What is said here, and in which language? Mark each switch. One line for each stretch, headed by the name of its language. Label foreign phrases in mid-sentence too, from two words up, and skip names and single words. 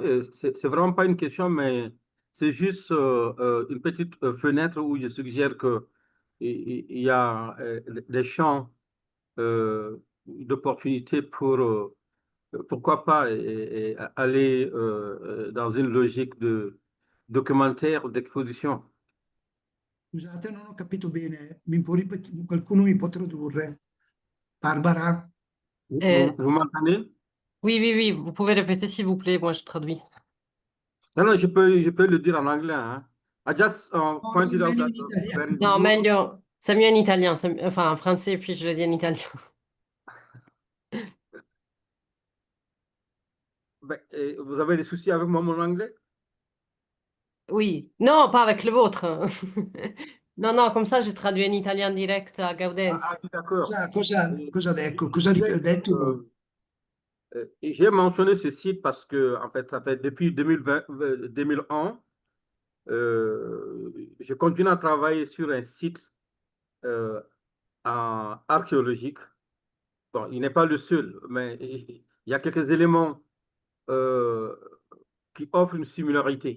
French: C'est vraiment pas une question, mais c'est juste une petite fenêtre où je suggère que il y a des champs d'opportunités pour pourquoi pas aller dans une logique de documentaire ou d'exposition.
Italian: Scusate, non ho capito bene. Qualcuno mi può tradurre? Barbara?
French: Vous m'entendez? Oui, oui, oui, vous pouvez répéter s'il vous plaît, moi je traduis. Non, non, je peux le dire en anglais. Hein.
English: I just pointed out
Italian: meglio
English: that
Italian: in italiano.
English: there is a
French: Non,
English: group-
Italian: meglio,
French: c'est mieux en italien, enfin en français, puis je le dis en italien. Ben, vous avez des soucis avec mon anglais? Oui, non, pas avec le vôtre. Non, non, comme ça j'ai traduit en italien direct à Gaudenzio. Ah, d'accord.
Italian: Cosa detto?
French: J'ai mentionné ce site parce que, en fait, ça fait depuis 2020, 2001, je continue à travailler sur un site archéologique. Bon, il n'est pas le seul, mais il y a quelques éléments qui offrent une similarité.